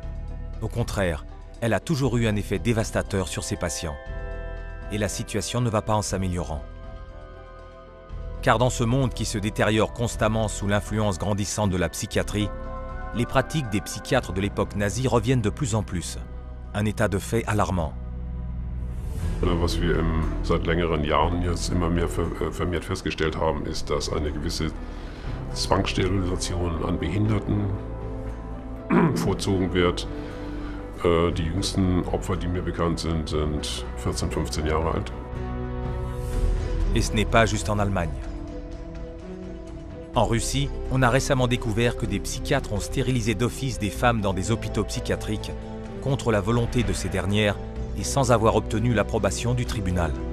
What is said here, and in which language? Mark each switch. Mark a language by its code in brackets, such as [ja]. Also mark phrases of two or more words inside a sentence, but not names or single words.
[fr] Au contraire, elle a toujours eu un effet dévastateur sur ses patients. Et la situation ne va pas en s'améliorant. Car dans ce monde qui se détériore constamment sous l'influence grandissante de la psychiatrie, les pratiques des psychiatres de l'époque nazie reviennent de plus en plus. Un état de fait alarmant. [de] Was wir seit längeren Jahren jetzt immer mehr vermehrt festgestellt haben, ist, dass eine gewisse Zwangssterilisation an Behinderten vorzogen wird. Die jüngsten Opfer, die mir bekannt sind, sind 14, 15 Jahre alt. [fr] Et ce n'est pas juste en Allemagne. En Russie, on a récemment découvert que des psychiatres ont stérilisé d'office des femmes dans des hôpitaux psychiatriques contre la volonté de ces dernières et sans avoir obtenu l'approbation du tribunal.